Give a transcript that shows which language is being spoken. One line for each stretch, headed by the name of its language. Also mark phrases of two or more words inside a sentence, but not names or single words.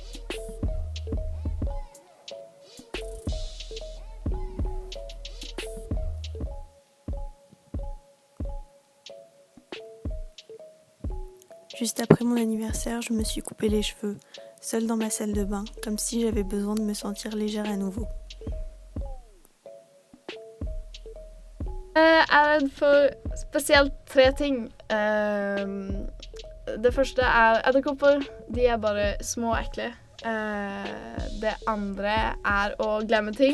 French: Juste après mon anniversaire, je me suis coupé les cheveux, seule dans ma salle de bain, comme si j'avais besoin de me sentir légère à nouveau.
Norwegian: Jeg er redd for spesielt 3 ting. Det første er edderkopper. De er bare små og ekle. Det andre er å glemme ting.